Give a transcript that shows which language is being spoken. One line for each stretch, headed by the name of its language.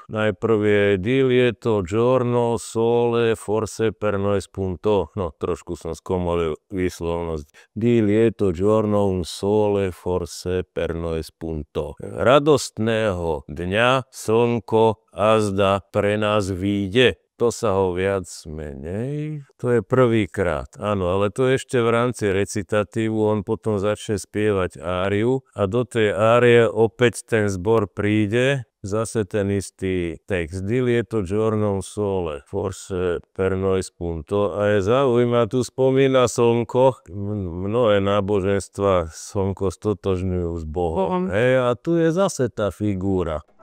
Slovak: Najprv je
Italian: di lieto giorno sole forse per noi spunto.
Slovak: No, trošku som skomolil výslovnosť.
Italian: Di lieto giorno un sole forse per noi spunto.
Slovak: Radostného dňa slnko azda pre nás vyjde. To sa ho viac menej, to je prvýkrát, áno, ale to ešte v rámci recitatívu, on potom začne spievať áriu a do tej árie opäť ten zbor príde, zase ten istý text,
Italian: di lieto giorno sole, forse per noi spunto,
Slovak: a je zaujímavé, tu spomína slnko, mnohé náboženstva slnko stotožňujú s Bohom, hej, a tu je zase tá figúra.